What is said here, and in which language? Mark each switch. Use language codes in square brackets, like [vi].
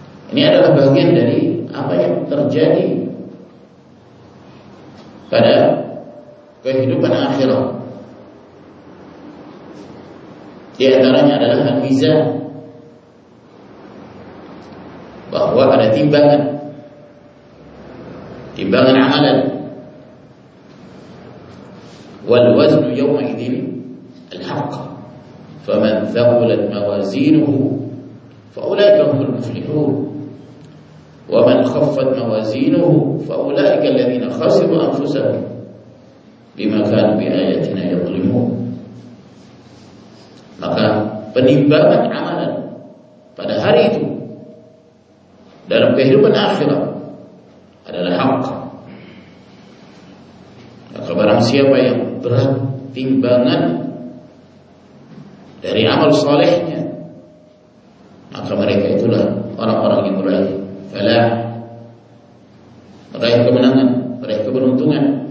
[id] Ini adalah bagian dari apa yang terjadi pada kehidupan akhirat. Di antaranya adalah al-mizan, bahwa ada timbangan, timbangan amalan. [ar] والوزن يومئذ الحق فمن ثقلت موازينه فأولئك هم المفلحون ومن خفت موازينه فأولئك الذين خسروا أنفسهم بما كانوا بآياتنا يظلمون. [id] Maka penimbangan amalan pada hari itu dalam kehidupan akhirat adalah hak. Maka barang siapa yang berat timbangan dari amal solehnya, maka mereka itulah orang-orang yang meraih falah, meraih kemenangan, meraih keberuntungan.